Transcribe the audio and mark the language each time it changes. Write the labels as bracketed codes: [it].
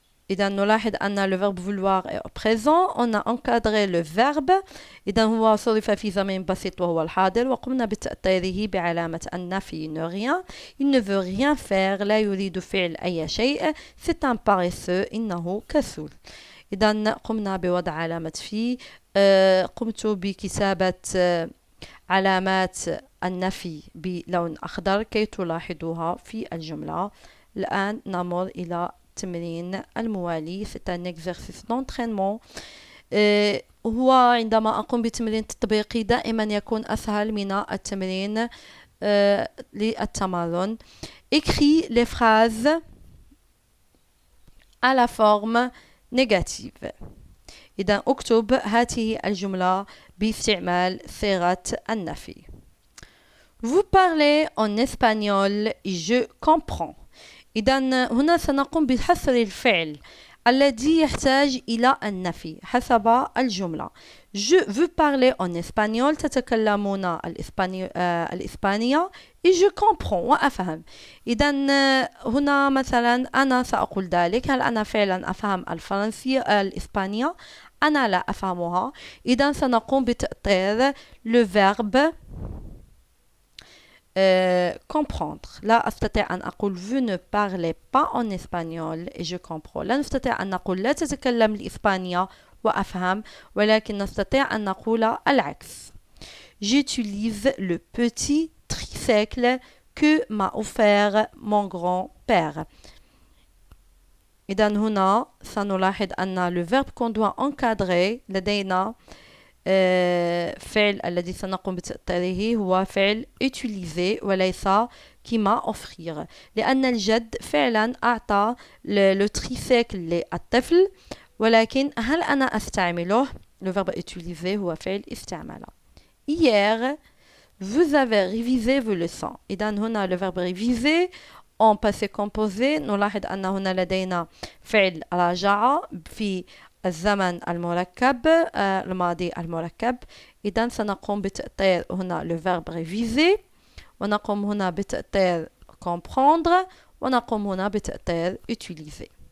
[ar] إذا نلاحظ أن [fr] le verbe vouloir est au présent. On a encadré le verbe. [ar] إذا هو صرف في زمن بسيط وهو الحاضر وقمنا بتأطيره بعلامة النفي ne rien. [fr] Il ne veut rien faire. [ar] لا يريد فعل أي شيء. [fr] C'est un paresseux. [ar] إنه كسول. إذا قمنا بوضع علامة في. قمت بكتابة علامات النفي بلون أخضر كي تلاحظوها في الجملة. الآن نمر إلى التمرين الموالي. [fr] C'est un exercice d'entraînement. [ar] هو عندما أقوم بتمرين تطبيقي دائما يكون أسهل من التمرين للتمرن. [fr] Écris les phrases à la forme négative. [ar] إذا أكتب هذه الجملة باستعمال صيغة النفي. [fr] Vous parlez en espagnol, je comprends. [ar] إذا هنا سنقوم بحصر الفعل الذي يحتاج إلى النفي حسب الجملة. [fr] Je veux parler en espagnol. [ar] تتكلمون الإسبانية. [fr] et je comprends [ar] وأفهم. إذا هنا مثلا أنا سأقول ذلك. هل أنا فعلا أفهم الفرنسية الإسبانية؟ أنا لا أفهمها. إذا سنقوم بتأطير [fr] le verbe comprendre. [ar] لا أستطيع أن أقول [fr] vous ne parlez pas en espagnol et je comprends. [ar] لا نستطيع أن نقول لا تتكلم الإسبانية وأفهم ولكن نستطيع أن نقول العكس. [fr] J'utilise le petit tricycle que m'a offert mon grand-père. [ar] إذا هنا سنلاحظ أن [fr] le verbe qu'on doit encadrer [ar] لدينا فعل الذي سنقوم بتأطيره هو فعل utiliser وليس كما offrir لأن الجد فعلا أعطى le tricycle للطفل ولكن هل أنا أستعمله؟ [fr] le verbe utiliser [ar] هو فعل استعمال. [fr] Hier vous avez révisé vos leçons. [ar] إذا هنا [fr] le verbe réviser en passé composé. [ar] نلاحظ أن هنا لدينا فعل راجع في الزمن المركب الماضي المركب. إذا سنقوم بتأطير هنا [fr] le verbe réviser [ar] ونقوم هنا بتأطير comprendre ونقوم هنا بتأطير utiliser.